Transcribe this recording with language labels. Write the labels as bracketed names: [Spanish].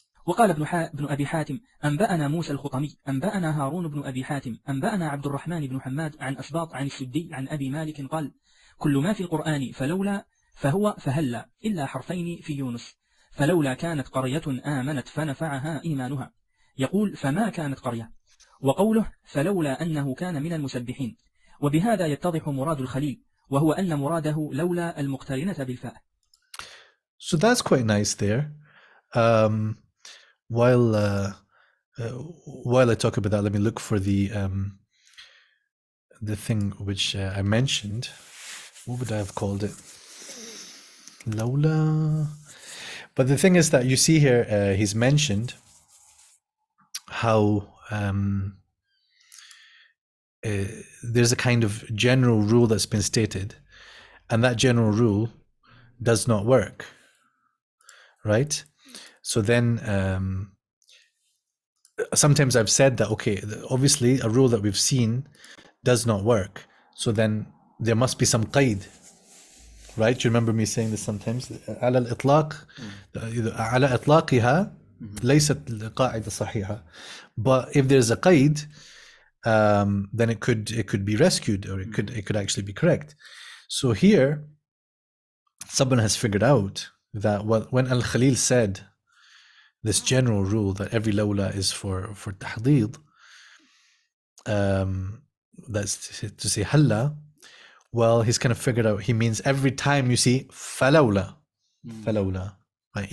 [Arabic] وقال ابن أبي حاتم أنبأنا موسى الخطمي أنبأنا هارون بن أبي حاتم أنبأنا عبد الرحمن بن حماد عن أسباط عن السدي عن أبي مالك قال كل ما في القرآن فلولا فهو فهلا إلا حرفين في يونس فلولا كانت قرية آمنت فنفعها إيمانها يقول فما كانت قرية وقوله فلولا أنه كان من المسبحين وبهذا يتضح مراد الخليل وهو أن مراده لولا المقترنة بالفاء. [English] So that's quite nice there. While I talk about that, let me look for the thing which I mentioned. What would I have called it? Lawla. But the thing is that you see here, he's mentioned how there's a kind of general rule that's been stated, and that general rule does not work, right? So then sometimes I've said that, okay, obviously a rule that we've seen does not work. So then there must be some qaid, right? You remember me saying this sometimes? [Arabic] على الإطلاق على إطلاقها ليست قاعدة صحيحة. [English] But if there's a qaid, then it could be rescued, or it could actually be correct. So here, someone has figured out that when Al-Khalil said this general rule that every lawla is for tahdid, that's to say halla, well, he's kind of figured out he means every time you see falawla, falawla. Right?